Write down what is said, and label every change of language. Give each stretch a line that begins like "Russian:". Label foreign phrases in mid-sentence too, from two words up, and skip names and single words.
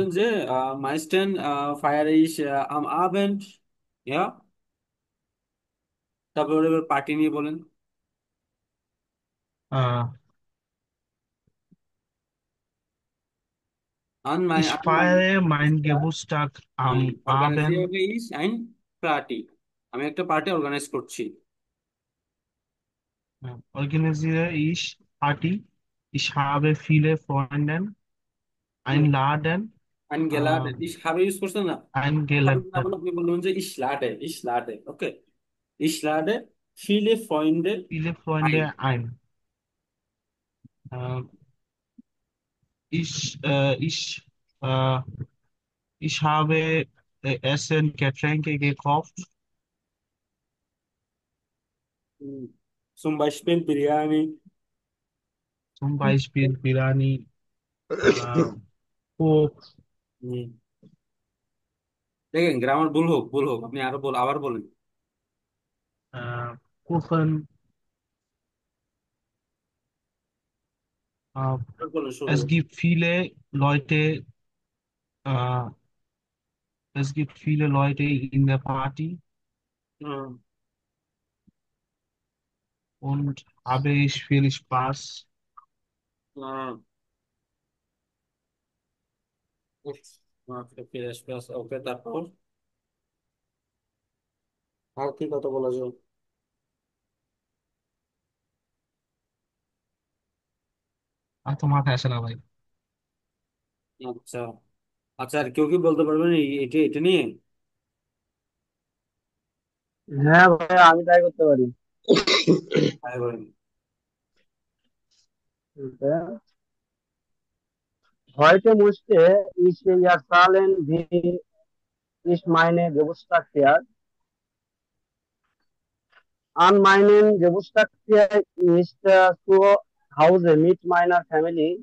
Bangla: বলেন যে
German: meistens feier ich am Abend, ja.
Bangla: তারপরে এবার পার্টি নিয়ে বলেন। আহ
German: an mein Ich an mein feiere meinen Geburtstag am Abend. organisiere ich ein Party,
Bangla: আমি একটা পার্টি অর্গানাইজ করছি।
German: Organisiere ich Party. Ich habe viele Freunde einladen, ein geladen, äh, ich habe
Bangla: ইউজ করছেন না? habe না
German: eingeladen.
Bangla: বলে আপনি বলবেন যে
German: ich lade, ich lade,
Bangla: ওকে।
German: ich lade viele Freunde Viele ein। Freunde ein. Äh, ich, äh, ich, äh, ich habe Essen, Getränke gekauft, hm, zum Beispiel Biryani। zum Beispiel Biryani, äh, Coke,
Bangla: হুম, দেখেন গ্রামার ভুল হোক ভুল হোক, আপনি আরো আবার বলেন।
German: Kuchen. Äh,
Bangla: আবার বলেন, শুরু
German: es
Bangla: করেন।
German: gibt viele Leute, äh, es gibt viele Leute in der Party হুম, und habe ich viel Spaß.
Bangla: হুম, উফ, আচ্ছা, ফিরে আসবে, ওকে। তারপর আর কি কথা বলা যায়? আর তো মাথায় আসে না ভাই। আচ্ছা, আচ্ছা, আর কেউ কি বলতে পারবেন এটা এটা নিয়ে? হ্যাঁ ভাইয়া, আমি ট্রাই করতে পারি। হ্যাঁ, বলেন।
German: Heute musste ich ja zahlen, wie ich meine Geburtstag. An meinem Geburtstag ist zu Hause mit meiner Family.